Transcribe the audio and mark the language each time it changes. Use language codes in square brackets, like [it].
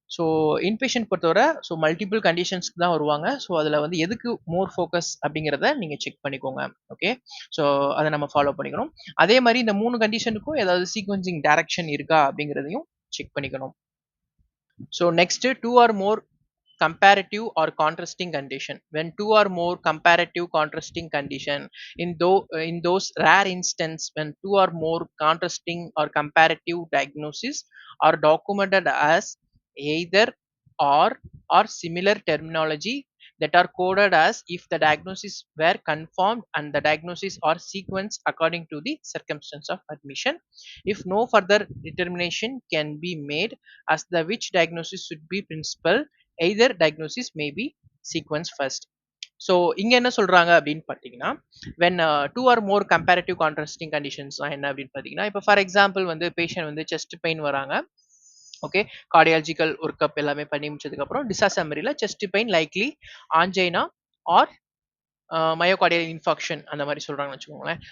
[ta] So inpatient பொறுத்தவரை multiple கண்டிஷன்ஸ்க்கு தான் வருவாங்க. ஸோ அதுல வந்து எதுக்கு மோர் ஃபோக்கஸ் அப்படிங்கிறத நீங்க செக் பண்ணிக்கோங்க. ஓகே. ஸோ அத நம்ம ஃபாலோ பண்ணிக்கணும். அதே மாரி இந்த 3 கண்டிஷனுக்கும் ஏதாவது சீக்வென்சிங் டைரக்ஷன் இருக்கா அப்படிங்கிறதையும் செக் பண்ணிக்கணும். [en] So next, two or more comparative or contrasting condition. When two or more comparative contrasting condition, in those rare instances when two or more contrasting or comparative diagnosis are documented as either or similar terminology that are coded as if the diagnosis were confirmed and the diagnosis are sequenced according to the circumstance of admission. If no further determination can be made as the which diagnosis should be principal, either diagnosis may be sequence first. [ta] So இங்க என்ன சொல்றாங்க அப்படின்னு பார்த்தீங்கன்னா, [en] when two or more comparative contrasting conditions [ta] என்ன அப்படின்னு பார்த்தீங்கன்னா, இப்போ for example வந்து பேஷண்ட் வந்து செஸ்ட் பெயின் வராங்க. ஓகே. கார்டியாலஜிக்கல் ஒர்க்அப் எல்லாமே பண்ணி முடிச்சதுக்கு அப்புறம் டிசாசம்மரியில chest pain likely ஆன்ஜைனா R myocardial infarction அந்த மாதிரி சொல்றாங்கன்னு வச்சுக்கோங்களேன்.